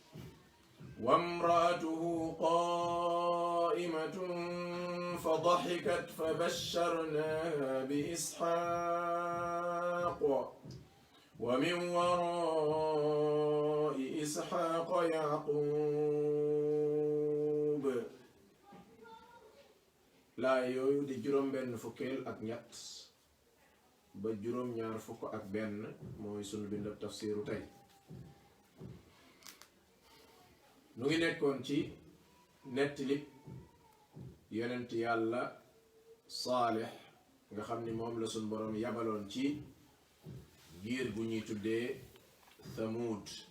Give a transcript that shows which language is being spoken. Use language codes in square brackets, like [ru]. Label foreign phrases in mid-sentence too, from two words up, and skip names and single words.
[ar] وامرأته قائمة فضحكت فبشرناها بإسحاق ومن وراء إسحاق يعقوب [wo] laa yooyu di juróom benn fukkeel ak ñett ba juróom ñaar fukk ak benn mooy sunu bindab tafsiru tey nu ngi nekkoon ci nettali yonent yàlla Saalix nga xam ni moom la sunu boroom yabaloon ci giir gu ñuy tuddee Thamuud